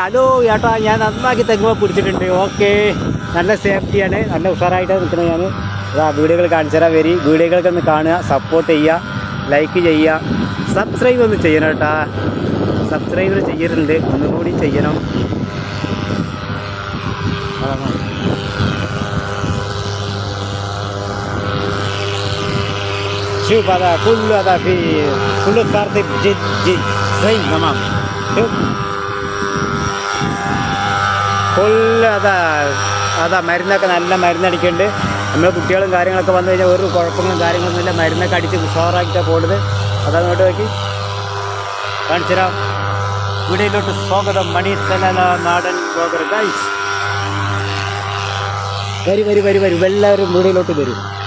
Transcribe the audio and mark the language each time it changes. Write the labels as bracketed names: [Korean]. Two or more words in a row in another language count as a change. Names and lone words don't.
[Malayalam] ഹലോ ചേട്ടാ, ഞാൻ നന്നാക്കി തെങ്ങുമ്പോൾ പിടിച്ചിട്ടുണ്ട്. ഓക്കെ, നല്ല സേഫ്റ്റിയാണ്, നല്ല ഉഷാറായിട്ടാണ് നിൽക്കുന്നത്. ഞാൻ വീഡിയോകൾ കാണിച്ചു തരാം. വീഡിയോകളൊക്കെ ഒന്ന് കാണുക, സപ്പോർട്ട് ചെയ്യുക, ലൈക്ക് ചെയ്യുക, സബ്സ്ക്രൈബ് ഒന്ന് ചെയ്യണം കേട്ടാ. സബ്സ്ക്രൈബ് ചെയ്യലുണ്ട്, ഒന്നുകൂടി ചെയ്യണം. [Arabic] شوف هذا كله هذا في كله ترتيب جد زين تمام. شوف كل هذا [Malayalam] മരുന്നൊക്കെ നല്ല മരുന്നടിക്കുന്നുണ്ട്. നമ്മൾ കുട്ടികളും കാര്യങ്ങളൊക്കെ വന്നു കഴിഞ്ഞാൽ ഒരു കുഴപ്പങ്ങളും കാര്യങ്ങളൊന്നുമില്ല. മരുന്നൊക്കെ അടിച്ച് ഉഷാറാക്കിയിട്ടാണ് പോകുന്നത്. അതങ്ങോട്ട് നോക്കി കാണിച്ചു തരാം. വീഡിയോയിലോട്ട് സ്വാഗതം. മണിസല നാടൻ ബ്ലോഗർ ഗൈസ്. വരും എല്ലാവരും വീഡിയോയിലോട്ട് വരും.